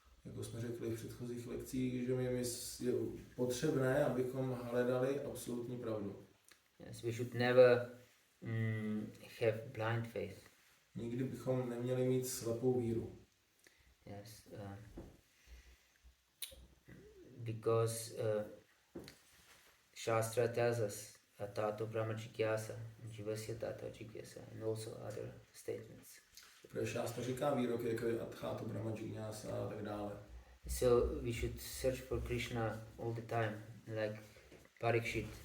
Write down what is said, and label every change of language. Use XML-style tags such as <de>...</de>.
<cs>Jako jsme řekli v předchozích lekcích, že je potřebné, abychom hledali absolutní pravdu.</cs> <en>Yes, we should never have blind faith.</en> <cs>Nikdy bychom neměli mít slepou víru.</cs> <en>Yes, because Shastra tells us</en> <sa>Tato Brahma Jigyasa, Jivasya Tato Jigyasa,</sa> <en>and also other statements.</en> <cs>Protože šástra říká výrok, jako je</cs> <sa>Adháto Brahma Jigyasa</sa> <cs>a tak dále.</cs> <en>So we should search for Krishna all the time, like Parikshit.</en>